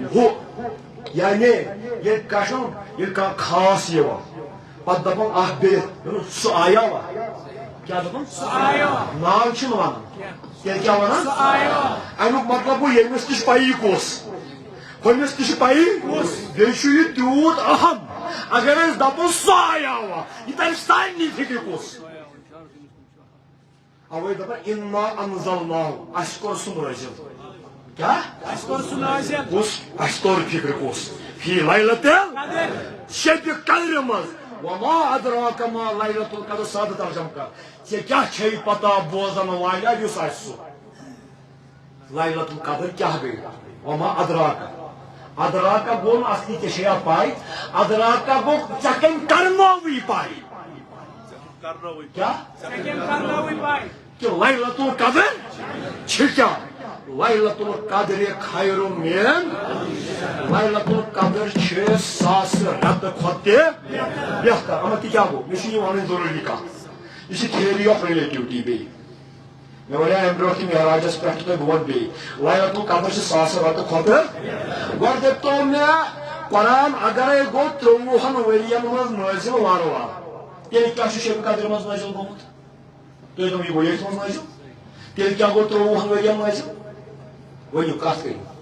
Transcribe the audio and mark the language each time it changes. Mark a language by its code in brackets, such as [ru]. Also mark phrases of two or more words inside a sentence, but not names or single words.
[ks] ہُہ یعنی ییٚلہِ کانٛہہ خاص یِوان پتہٕ دپان اکھ بیٚیہِ سُہ آیاوا کیٛاہ دپان ناو چھِنہٕ ونان تیٚلہِ کیٛاہ ونان امیُک مطلب گوٚو ییٚمِس تہِ چھِ پیی کُس ہُمِس تہِ چھِ پیی بیٚیہِ چھُ یہِ تیوٗت اہم اگر أسۍ دپو سُہ آیاوا یہِ ترِ سارنٕے فِکرِ کُس اوے دپان [ar] اِنا انزلناہُ [ks] اَسہِ کوٚر سُہ نٲزِل کیٛاہ کُس اَسہِ توٚر فِکرِ کُس [ar] فی لیلتِ [ks] شبِ قدرِ منٛز [ar] وما ادراک ما لیلۃ القدر [ks] سادہ ترجمہ کر ژے کیا چھے پتہ بوزن والا یس آسہِ سُہ لیلۃ القدر کیا گئی [ar] وما ادراک [ks] ادراک گو اصلی ژے چھے پاے ادراک گو ژے کٔمۍ کرنووٕے پاے کیا کہ لیلۃ القدر چھ کیا [ar] لیلۃ القدر خیر من لیلۃ القدر [ks] چھ ساس رت کھۄتہٕ تہِ بہتر اما تہِ کیا گو مےٚ چھُ یہِ وَنٕنۍ ضروٗری کتھ یہِ چھِ [en] theory of relativity [ks] بیٚیہِ مےٚ وَنیٛاو اَمہِ برٛونٛٹھ تہِ معراجس پٮ۪ٹھ تۄہہِ بہٕ وَنہٕ بیٚیہِ لیلۃ القدر چھِ ساس رتہٕ کھۄتہٕ گۄڈٕ دٔپتو مےٚ قرآن اگرے گوٚو 30 ؤرین منٛز نٲزِل وارٕ وارٕ تیٚلہِ کیٛاہ چھُ شیبہِ قدرِ منٛز نٲزِل گوٚمُت تُہۍ دٔپِو یہِ گوٚو ییٚتھۍ منٛز نٲزِل تیٚلہِ کیٛاہ گوٚو 30 ؤرین نٲزِل ؤنِو کتھ کٔرِو